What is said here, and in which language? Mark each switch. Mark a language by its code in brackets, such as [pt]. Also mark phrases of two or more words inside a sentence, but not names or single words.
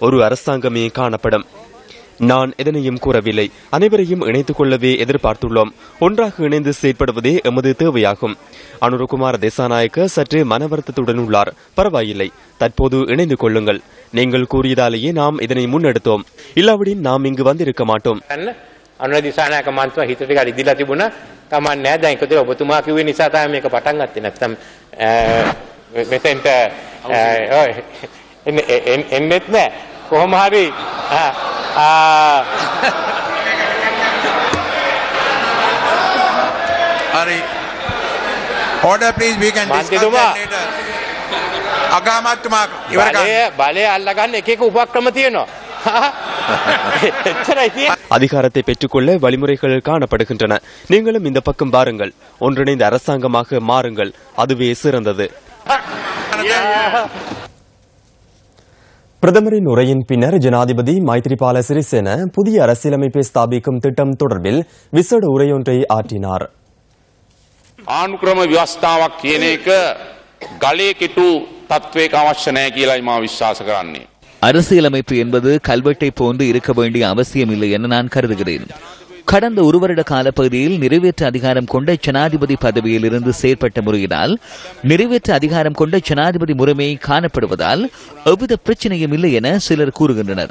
[ta] ஒரு அரசாங்கமே காணப்படும். நான் எதனையும் கூறவில்லை. அனைவரையும் இணைத்துக் கொள்ளவே எதிர்பார்த்துள்ளோம். ஒன்றாக இணைந்து செயற்படுவதே எமது தேவையாகும். அனுரகுமார் திசாநாயக்க சற்று மனவருத்தத்துடன் உள்ளார். பரவாயில்லை, தற்போது இணைந்து கொள்ளுங்கள். நீங்கள் கூறியதாலேயே நாம் இதனை முன்னெடுத்தோம். இல்லாவிடின் நாம் இங்கு வந்திருக்க மாட்டோம். [si] අනුර දිසානායක මන්ත්‍රී හිතට ටිකක් ඉදිලා තිබුණා. කමක් නැහැ. දැන් එකතු වෙලා ඔබතුමා කිව්වේ නිසා තමයි මේක පටන් ගත්තේ. නැත්නම් මෙතෙන්ට එන්නෙත් නැහැ. කොහොම හරි හරි. [en] Order please, we can discuss that later. [si] අගාමත්තුමා ඉවර කරන්න. බලය අල්ලගන්න එක එක උපක්‍රම තියෙනවා. [ta] அதிகாரத்தை பெற்றுக்கொள்ள வழிமுறைகள் காணப்படுகின்றன. நீங்களும் இந்த பக்கம் பாருங்கள். ஒன்றிணைந்த அரசாங்கமாக மாறுங்கள். அதுவே சிறந்தது. பிரதமரின் உரையின் பின்னர் ஜனாதிபதி மைத்ரிபால சிறிசேன புதிய அரசியலமைப்பை ஸ்தாபிக்கும் திட்டம் தொடர்பில் விசேட உரையொன்றை ஆற்றினார். ආණුක්‍රම ව්‍යවස්ථාවක් කියන එක ගලේ කෙටු තත්වයක අවශ්‍ය නැහැ කියලායි මා විශ්වාස කරන්නේ. அரசியலமைப்பு என்பது கல்வெட்டை போன்று இருக்க வேண்டிய அவசியமில்லை என நான் கருதுகிறேன். கடந்த ஒரு வருட காலப்பகுதியில் நிறைவேற்று அதிகாரம் கொண்ட ஜனாதிபதி பதவியில் இருந்து செயற்பட்ட முறையினால் நிறைவேற்று அதிகாரம் கொண்ட ஜனாதிபதி முறைமை காணப்படுவதால் எவ்வித பிரச்சனையும் இல்லை என சிலர் கூறுகின்றனர்.